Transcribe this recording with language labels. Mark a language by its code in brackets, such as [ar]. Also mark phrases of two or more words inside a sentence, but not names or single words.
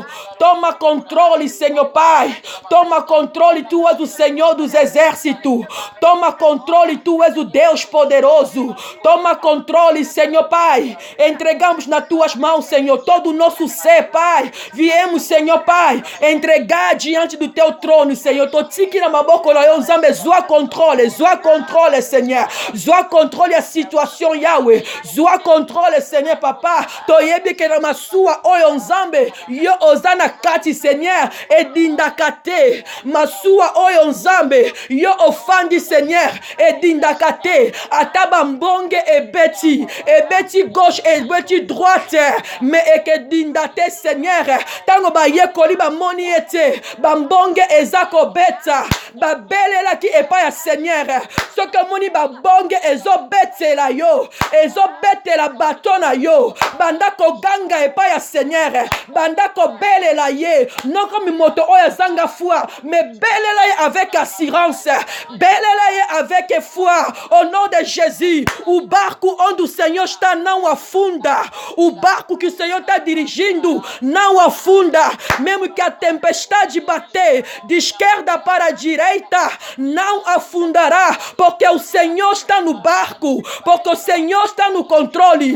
[pt] Toma controle, Senhor, Pai. Toma controle, Tu és o Senhor dos exércitos. Toma controle, Tu és o Deus poderoso. Toma controle, Senhor, Pai. Entregamos nas Tuas mãos, Senhor, todo o nosso ser, Pai. Viemos, Senhor, Pai, entregar diante do Teu trono, Senhor. [ln] Totiki na maboko na yo, Nzambe, zoa [pt] controle, Senhor. Zoa controle a situação, Yahweh. [ln] Zoa [pt] controle, Senhor, [ln] Papa. Toyebi ke na masua oyo, Nzambe. Yo ozana kati, Senhor. Edindakate. Masua oyo, Nzambe. Yo ofandi, Senhor. Edindakate. Ataba mbonge ebeti. Ebeti gauche, ebeti droite. Me ekedindate, Seigneur. Tango ba yekoli ba moni ete. Bambonge ezako beta. Ba belela ki epa ya Seigneur. Soka moni ba bonge ezo betela yo. Ezo betela batona yo. Bandako ganga epa ya Seigneur. Bandako belela ye. [fr] Non comme [ln] moto oya zanga [fr] foi. Mais [ln] belela ye [fr] avec assurance. [ln] Belela ye [fr] avec foi. Au nom de Jésus. [pt] O barco onde o Senhor está não afunda. O barco que o Senhor está dirigindo não afunda. Mesmo que a tempestade bater de esquerda para a direita, não afundará. Porque o Senhor está no barco. Porque o Senhor está no controle.